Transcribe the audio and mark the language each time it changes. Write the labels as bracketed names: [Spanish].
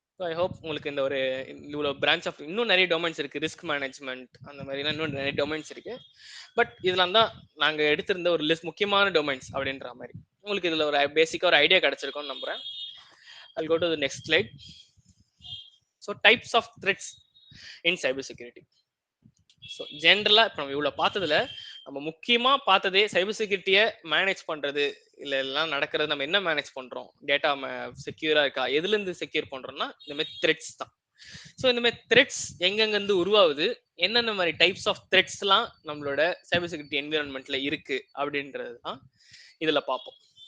[Tamil] I hope உங்களுக்கு இந்த ஒரு இவ்வளோ பிரான்ச் ஆஃப் இன்னும் நிறைய டொமைன்ஸ் இருக்கு, ரிஸ்க் மேனேஜ்மெண்ட் அந்த மாதிரிலாம் இன்னும் நிறைய டொமைன்ஸ் இருக்கு. பட் இதெல்லாம் தான் நாங்க எடுத்திருந்த ஒரு லிஸ்ட் முக்கியமான டொமைன்ஸ் அப்படின்ற மாதிரி. உங்களுக்கு இதுல ஒரு பேசிக்கா ஒரு ஐடியா கிடைச்சிருக்கும்னு நம்புறேன். [English] I'll go to the next slide. So types of threats in cyber security. [Tamil] So ஜென்ரலாக இப்போ நம்ம இவ்வளோ பார்த்ததுல நம்ம முக்கியமாக பார்த்ததே சைபர் செக்யூரிட்டியை மேனேஜ் பண்ணுறது இல்லை எல்லாம் நடக்கிறது. நம்ம என்ன மேனேஜ் பண்ணுறோம், டேட்டா செக்யூராக இருக்கா, எதுலேருந்து செக்யூர் பண்ணுறோம்னா இந்த மாதிரி த்ரெட்ஸ் தான். ஸோ இந்த மாதிரி த்ரெட்ஸ் எங்கெங்கேருந்து உருவாகுது, என்னென்ன மாதிரி டைப்ஸ் ஆஃப் த்ரெட்ஸ்லாம் நம்மளோட சைபர் செக்யூரிட்டி என்விரான்மெண்ட்ல இருக்கு அப்படின்றது தான் இதில் பார்ப்போம்.